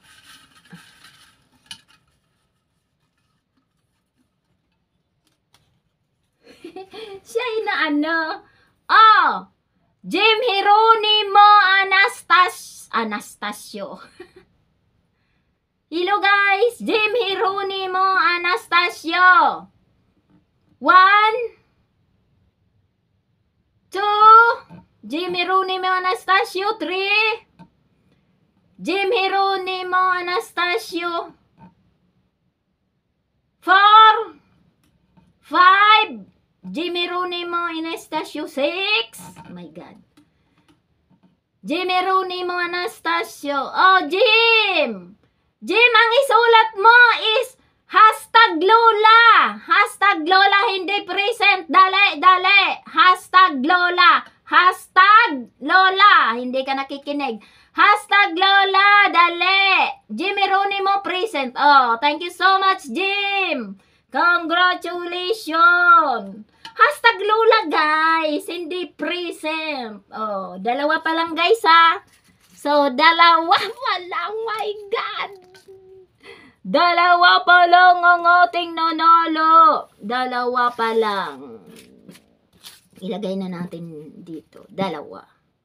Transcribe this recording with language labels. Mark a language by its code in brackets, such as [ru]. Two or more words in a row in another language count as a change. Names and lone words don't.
[tl] Siya'y na ano? Oh, Jim Hieronimo Anastasio. [en] Hello guys, Jim Hieronimo Anastasio. 1, 2, Jim Jeronimo Anastasio, 3. Jim Jeronimo Anastasio, 4. 5. Jim Jeronimo Anastasio, 6. Oh my God. Jim Jeronimo Anastasio. Oh, Jim! Jim, [tl] ang isulat mo is #Lola. #Lola, hindi present. Dali, dali. #Lola. #Lola. Hindi ka nakikinig. #Lola, dali. [en] Jim Jeronimo present. Oh, thank you so much, Jim. Congratulations. #Lola, guys. [tl] Hindi present. Oh, dalawa pa lang, guys, ha. So, dalawa pa lang. [en] My God. [tl] Dalawa pa lang ang ating nanalo. Dalawa pa lang. Ilagay na natin dito. Dalawa.